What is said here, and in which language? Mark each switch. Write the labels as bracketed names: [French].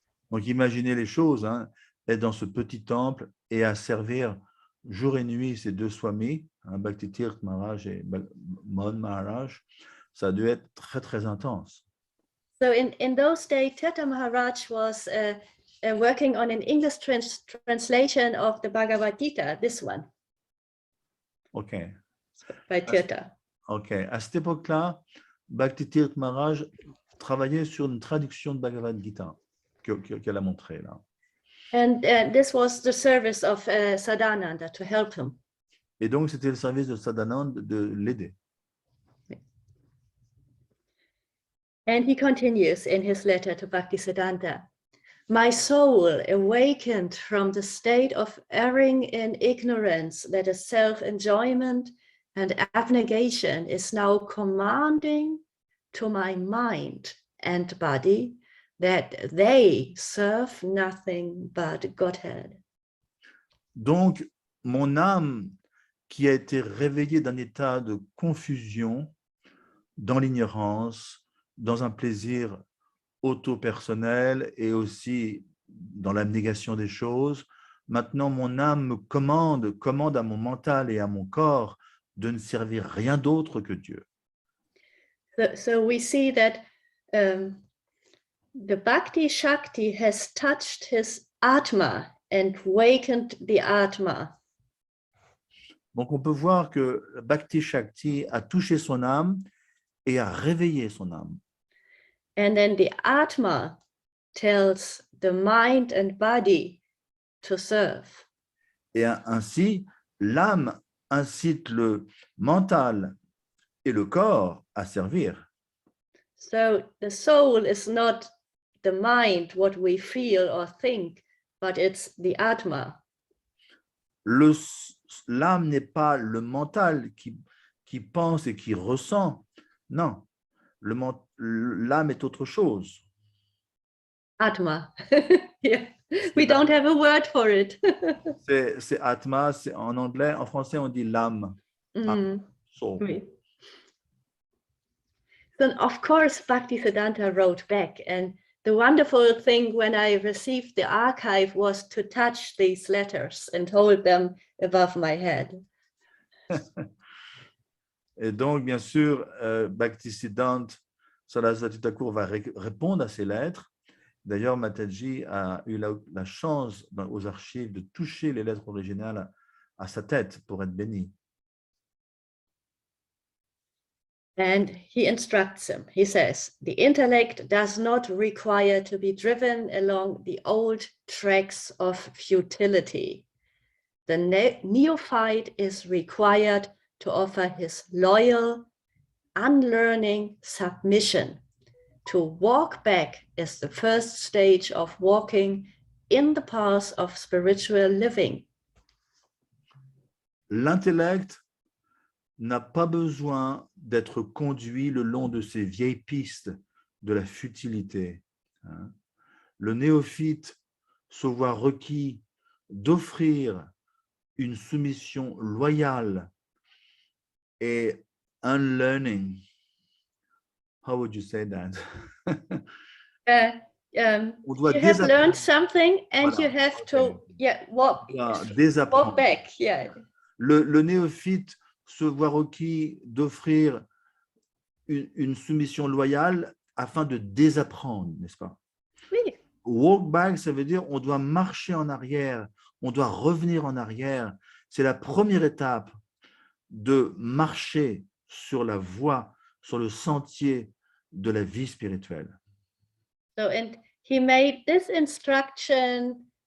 [French] Donc, imaginez les choses, hein, être dans ce petit temple et à servir jour et nuit ces deux swamis, hein, Bhakti Tirtha Maharaj et Mon Maharaj, ça a dû être très, très intense. [English] So in those days, Tirtha Maharaj was working on an English translation of the Bhagavad Gita, this one. OK. By Tirtha. OK. [French] À cette époque-là, Bhakti Tirtha Maharaj travaillait sur une traduction de Bhagavad Gita qu'elle a montrée là. [English] And this was the service of Sadananda to help him. [French] Et donc, c'était le service de Sadananda de l'aider. [English] And he continues in his letter to Bhaktisiddhanta. My soul, awakened from the state of erring in ignorance that is self-enjoyment and abnegation, is now commanding to my mind and body that they serve nothing but Godhead. [French] Donc, mon âme qui a été réveillée d'un état de confusion, dans l'ignorance, dans un plaisir auto-personnel et aussi dans l'abnégation des choses, maintenant mon âme me commande à mon mental et à mon corps de ne servir rien d'autre que Dieu. [English] So we see that the Bhakti Shakti has touched his Atma and wakened the Atma. [French] Donc on peut voir que Bhakti Shakti a touché son âme et a réveillé son âme. [English] And then the Atma tells the mind and body to serve. [French] Et ainsi, l'âme incite le mental et le corps à servir. [English] So the soul is not the mind, what we feel or think, but it's the Atma. [French] L'âme n'est pas le mental qui pense et qui ressent. Non, l'âme est autre chose. [English] Atma. Yeah. We don't have a word for it. [French] C'est Atma, en anglais, en français on dit l'âme. [English] Soul. [French] Oui. [English] Then of course Bhaktisiddhanta wrote back, and the wonderful thing when I received the archive was to touch these letters and hold them above my head. [French] Et donc, bien sûr, Bhaktisiddhanta Saraswati Thakur va répondre à ces lettres. D'ailleurs, Mataji a eu la chance aux archives de toucher les lettres originales à sa tête pour être béni. [English] And he instructs him. He says, the intellect does not require to be driven along the old tracks of futility. The neophyte is required to offer his loyal, unlearning submission. To walk back is the first stage of walking in the path of spiritual living. [French] L'intellect n'a pas besoin d'être conduit le long de ces vieilles pistes de la futilité. Le néophyte se voit requis d'offrir une soumission loyale et unlearning. [English] How would you say that? You have learned something and you have to walk back. Yeah. [French] Le néophyte se voit requis d'offrir une soumission loyale afin de désapprendre, n'est-ce pas? Oui. [English] Walk back, [French] ça veut dire on doit marcher en arrière, on doit revenir en arrière. C'est la première étape de marcher sur la voie, sur le sentier de la vie spirituelle. [English] So, and he made this instruction